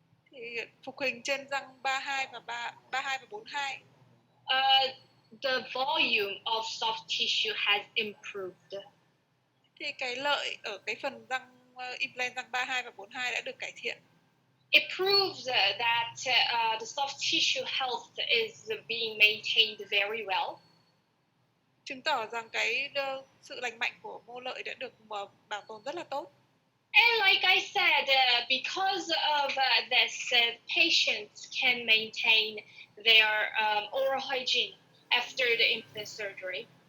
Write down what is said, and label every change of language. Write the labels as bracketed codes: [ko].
[vi] Thì phục hình trên răng 32 và 42. [en] The volume of soft tissue has improved. [vi] Thì cái lợi ở cái phần răng implant răng 32 và 42 đã được cải thiện. [en] It proves that the soft tissue health is being maintained very well. [vi] Chứng tỏ rằng cái sự lành mạnh của mô lợi đã được bảo tồn rất là tốt. [en] And like I said, because of this, patients can maintain their oral hygiene after the implant surgery.